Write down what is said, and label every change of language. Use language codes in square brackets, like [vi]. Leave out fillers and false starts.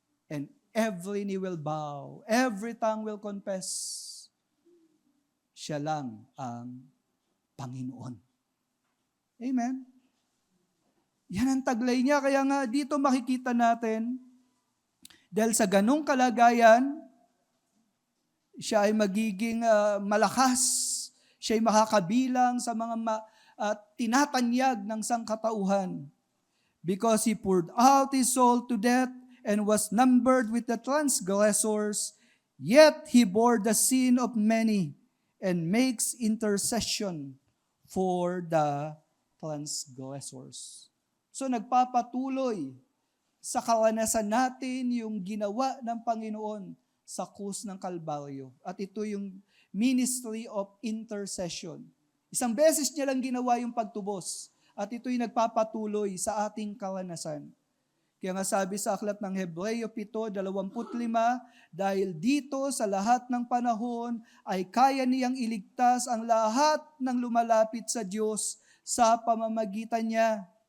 [en] And every knee will bow, every tongue will confess, [tl] siya lang ang Panginoon. Amen? Yan ang taglay niya. Kaya nga dito makikita natin, dahil sa ganong kalagayan, siya ay magiging malakas, siya ay makakabilang sa mga tinatanyag ng sangkatauhan. [en] Because he poured out his soul to death and was numbered with the transgressors, yet he bore the sin of many and makes intercession for the transgressors. [tl] So nagpapatuloy sa karanasan natin yung ginawa ng Panginoon sa krus ng Kalbaryo. At ito yung [en] ministry of intercession. [tl] Isang beses niya lang ginawa yung pagtubos. At ito'y nagpapatuloy sa ating karanasan. Kaya nga sabi sa aklat ng Hebreo 7:25, dahil dito sa lahat ng panahon ay kaya niyang iligtas ang lahat ng lumalapit sa Diyos sa pamamagitan niya.